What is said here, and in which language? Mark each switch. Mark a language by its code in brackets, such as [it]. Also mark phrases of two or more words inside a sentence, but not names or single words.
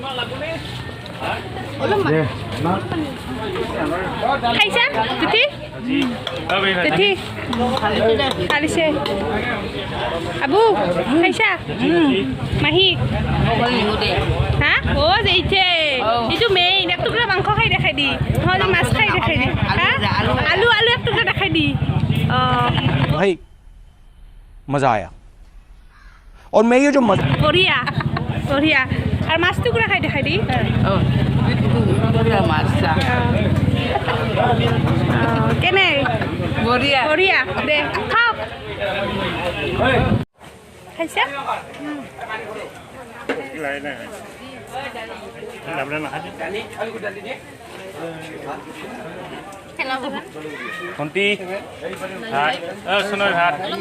[as] খাইছা তিথি তিথি খালিছে আবু খাইছা মাহী হা ও যাইছে এইটো মেইন এক টুকুৰা মাংস খাই দেখাই দি নহ'লে মাছ খাই দেখাই দি হা আলু আলু এক টুকুৰা দেখাই দি [hi] भाई मज़ा आया और मैं ये जो मज़ा [as] বঢ়িয়া বঢ়িয়া আৰু মাছ টুকুৰা খাই দেখাই দি কেনে বঢ়িয়া বঢ়িয়া দে খাওক খাইছা ভণ্টি ভাত সোণৰ ভাত